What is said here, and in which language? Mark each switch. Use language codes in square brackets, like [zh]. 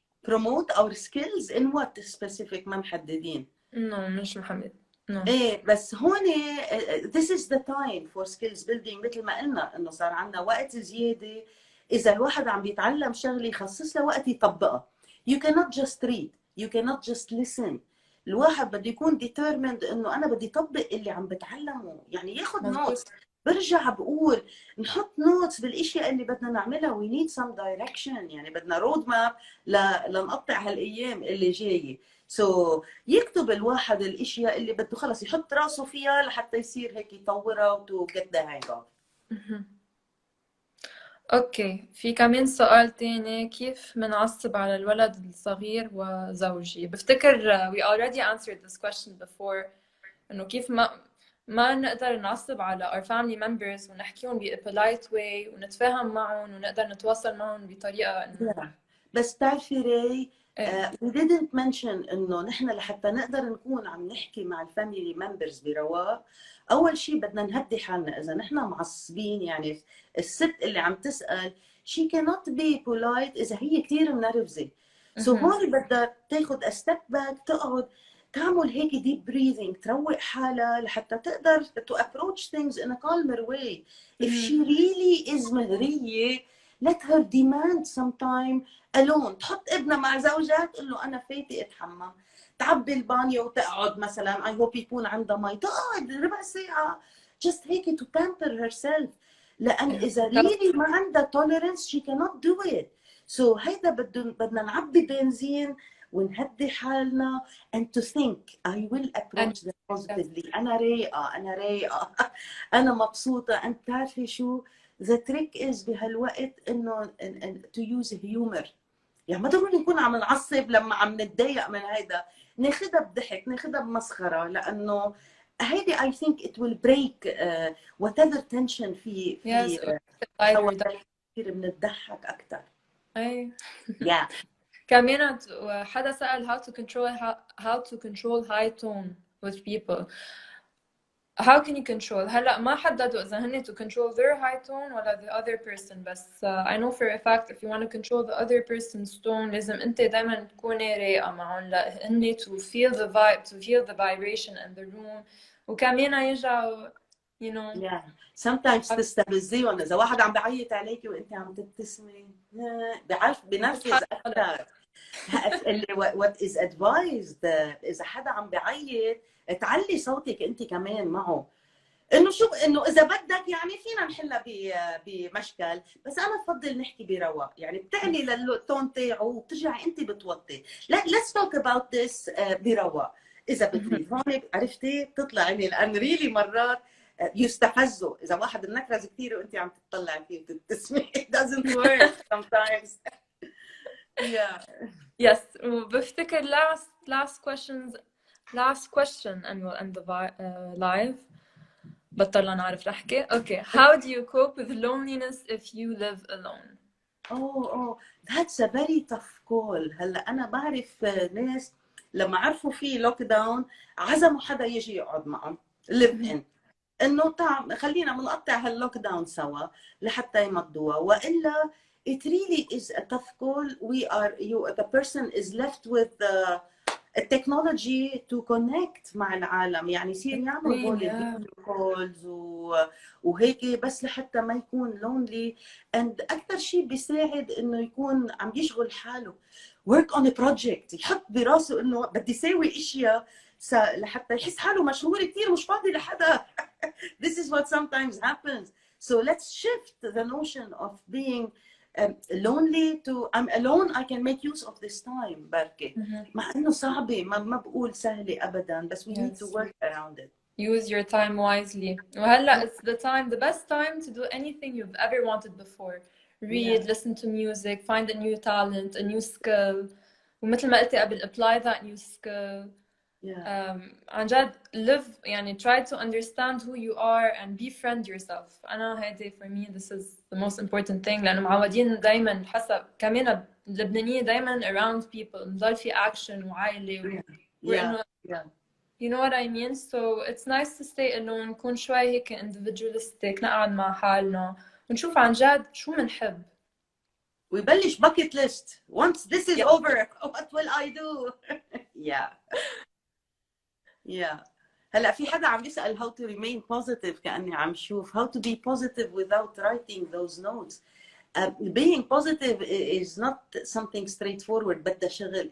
[en] promote our skills in what specific [ar] ما محددين. [en] No, [ar] مش محمد. [en] No. [ar] ايه بس هون [en] this is the time for skills building. [ar] مثل ما قلنا انه صار عندنا وقت زياده. اذا الواحد عم بيتعلم شغله يخصص له وقت يطبقها. [en] you cannot just read, you cannot just listen. [ar] الواحد بده يكون [en] determined [ar] انه انا بدي طبق اللي عم بتعلمه، يعني ياخذ نوتس. مظبوط. برجع بقول نحط نوتس بالاشياء اللي بدنا نعملها. [en] we need some direction، [ar] يعني بدنا رود ماب لنقطع هالايام اللي جايه. يكتب الواحد الاشياء اللي بده خلص يحط راسه فيها لحتى يصير هيك يطورها [en] to get the hang of. [ar] اوكي، في كمان سؤال تاني، كيف منعصب على الولد الصغير وزوجي؟ بفتكر [en] we already answered this question before، [ar] انه كيف ما نقدر نعصب على our family members ونحكيهم ب [en] a polite way [ar] ونتفاهم معهم ونقدر نتواصل معهم بطريقة انه بس تعرفي ري ايه. [en] we didn't mention [ar] انه نحن لحتى نقدر نكون عم نحكي مع الفاميلي ممبرز برواق، اول شيء بدنا نهدي حالنا. اذا نحن معصبين يعني الست اللي عم تسال [en] she cannot be polite [ar] اذا هي كثير منرفزه. هون بدها تاخذ [en] a step back، [ar] تقعد تعمل هيك [en] deep breathing، [ar] تروق حالها لحتى تقدر [en] to approach things in a calmer way. if she really is [ar] مهريه [en] let her demand some time alone. [ar] تحط ابنها مع زوجها تقول له انا فايته اتحمم، تعبي البانيو وتقعد مثلا اي هوب يكون عندها مي، تقعد ربع ساعه [en] just [ar] هيك [en] to pamper herself. [ar] لان اذا [en] really [ar] ما عندها [en] tolerance she cannot do it. [ar] هيدا بدنا نعبي بنزين ونهدي حالنا [en] and to think I will approach them positively. [ar] انا رايقه انا رايقه انا مبسوطه. انت بتعرفي شو [en] the trick is [ar] بهالوقت انه [en] to use humor. [ar] يعني ما ضروري نكون عم نعصب لما عم نتضايق من هيدا، ناخدها بضحك ناخدها بمسخره، لانه هيدي [en] I think it will break whatever tension [ar] في حوالي كثير بنضحك اكثر. ايه. [en] yeah. [ar] كمان حدا سأل [en] how to control high tone with people. How can you control؟ [ar] هلا ما حددوا إذا هن [en] to control their high tone [ar] ولا [en] the other person، [ar] بس [en] I know for a fact if you want to control the other person's tone [ar] لازم أنت دايما تكوني رايقة معهم لهن [en] to feel the vibe, to feel the vibration in the room. [ar] وكمان يرجعوا [en] you know yeah. [ar] sometimes تستفزيهم. إذا واحد عم بعيط عليكي وأنت عم تبتسمي بعرف بنرفز أكثر. [en] what is advised [ar] إذا حدا عم بعيط تعلي صوتك أنت كمان معه. انه شو انه اذا بدك يعني فينا نحلها بمشكل، بس انا بفضل نحكي برواق. يعني بتعلي للتون تاعه وبترجعي انت بتوطي. [en] let's talk about this [ar] برواق اذا بتريد. هون عرفتي بتطلعي لي، لان ريلي مرات يستفزوا. اذا واحد منكرز كثير وانت عم تطلع فيه وتبتسمي [en] it doesn't work sometimes. Yeah. Yes, [ar] وبفتكر [en] last question and we'll end the live. [ar] بطلنا نعرف نحكي. [en] Okay, how do you cope with loneliness if you live alone? Oh, that's a very tough call. [ar] هلا انا بعرف ناس لما عرفوا في لوك داون عزموا حدا يجي يقعد معهم [en] live in، [ar] انه خلينا بنقطع هاللوك داون سوا لحتى يمضوها، والا [en] it really is a tough call. The person is left with [ar] التكنولوجي [en] to connect [ar] مع العالم، يعني يصير يعمل هول الفيديو كولز وهيك بس لحتى ما يكون لونلي. and اكثر شيء بيساعد انه يكون عم يشغل حاله [en] work on a project، [ar] يحط براسه انه بدي ساوي اشياء لحتى يحس حاله مشغول كثير مش فاضي لحدا. [en] This is what sometimes happens. So let's shift the notion of being lonely to I'm alone, I can make use of this time. [ar] بركي مع انه صعبه، ما بقول سهله ابدا، بس [en] we need to work around it. Use your time wisely. [ar] وهلا [en] it's the best time to do anything you've ever wanted before. Read, listen to music, find a new talent, a new skill. [ar] ومثل ما قلتي قبل [en] apply that new skill. [ar] عن جد [en] live يعني try to understand who you are and befriend yourself. [ar] أنا هيدي [en] for me this is the most important thing، [ar] لأنه معودين دايما حسب كمان اللبنانية دايما [en] around people [ar] نضل في action وعائلة [en] you know what I mean. So it's nice to stay alone، [ar] نكون شوي هيك [en] individualistic، [ar] نقعد مع حالنا ونشوف عن جد شو منحب. ويبلش [en] bucket list. Once this is over what will I do? Yeah. [ar] هلا في حدا عم يسأل [en] how to remain positive، [ar] كأني عم شوف [en] how to be positive without writing those notes. Being positive is not something straightforward، [ar] بدها شغل.